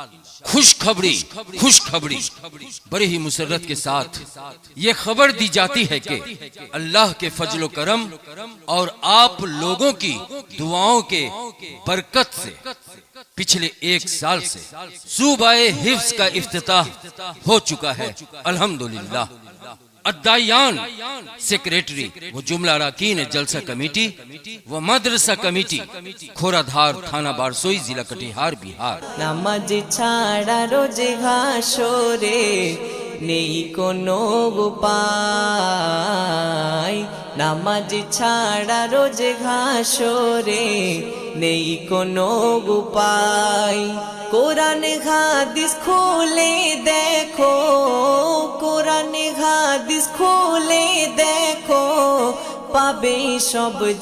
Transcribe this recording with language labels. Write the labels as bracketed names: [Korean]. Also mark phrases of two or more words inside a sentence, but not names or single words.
[Urdu] خوشخبری بڑی ہی مسرت کے ساتھ یہ خبر دی جاتی ہے کہ اللہ کے فضل و کرم اور آپ لوگوں کی دعاؤں کے برکت سے پچھلے 1 سال سے صوبہ حفظ کا افتتاح ہو چکا ہے الحمدللہ۔ الدایان سیکریٹری وہ جملہ اراکین جلسہ کمیٹی وہ مدرسہ کمیٹی کھورا دھار تھانہ بارسوئی ضلع کٹیہار بہار [Bangla] নামাজ ছাড়া রোজ ঘাসরে নেই কোনো উপায় নামাজ ছাড়া রোজ ঘাসরে নেই কোনো উপায় কোরআন হাদিস খুলে দেখো কোরআন হাদিস খুলে দেখো পাবে সব